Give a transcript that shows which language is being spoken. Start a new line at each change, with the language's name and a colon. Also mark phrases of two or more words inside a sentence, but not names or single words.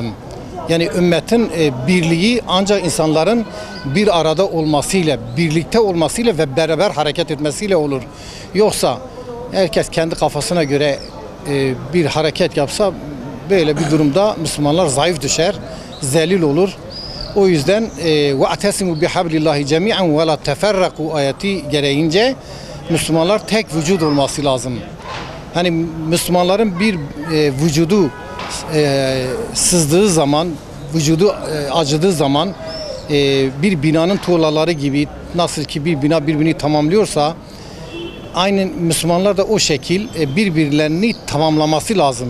Turkish: Yani ümmetin birliği ancak insanların bir arada olmasıyla, birlikte olmasıyla ve beraber hareket etmesiyle olur. Yoksa herkes kendi kafasına göre bir hareket yapsa böyle bir durumda Müslümanlar zayıf düşer, zelil olur. O yüzden
Arabic: وَاَعْتَسِمُوا بِحَبْلِ اللّٰهِ جَمِيعًا وَلَا تَفَرَّقُوا
Turkish: ayeti gereğince Müslümanlar tek vücut olması lazım. Hani Müslümanların bir vücudu sızdığı zaman, vücudu acıdığı zaman bir binanın tuğlaları gibi nasıl ki bir bina birbirini tamamlıyorsa aynen Müslümanlar da o şekil birbirlerini tamamlaması lazım.